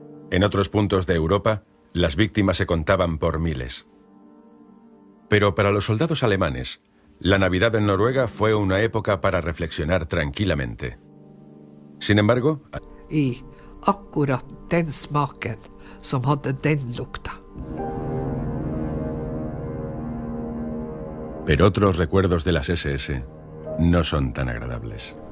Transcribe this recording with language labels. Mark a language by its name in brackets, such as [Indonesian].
[Spanish] En otros puntos de Europa, las víctimas se contaban por miles. Pero para los soldados alemanes, la Navidad en Noruega fue una época para reflexionar tranquilamente. Sin embargo, [Norwegian] I akkurat den smaken som hadde den lukta. [Spanish] Pero otros recuerdos de las SS no son tan agradables.